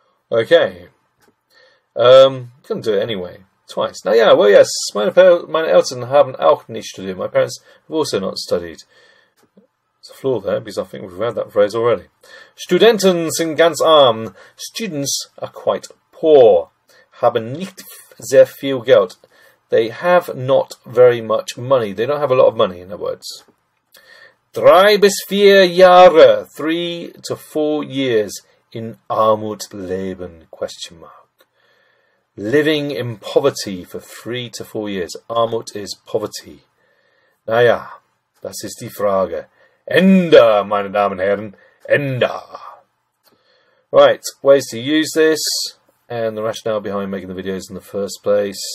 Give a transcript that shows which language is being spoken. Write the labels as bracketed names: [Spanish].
[English] Okay. Gonna do it anyway. Twice. Now, yeah, well, yes, [German] meine Eltern haben auch nicht studiert. [English] My parents have also not studied. There's a flaw there, because I think we've read that phrase already. [German] Studenten sind ganz arm. [English] Students are quite poor. [German] Haben nicht sehr viel Geld. [English] They have not very much money. They don't have a lot of money, in other words. [German] 3 bis 4 Jahre. [English] 3 to 4 years [German] in Armut leben? [English] Question mark. Living in poverty for 3 to 4 years. Armut is poverty. [German] Naja, das ist die Frage. Ende, meine Damen und Herren. Ende. [English] Right, ways to use this and the rationale behind making the videos in the first place.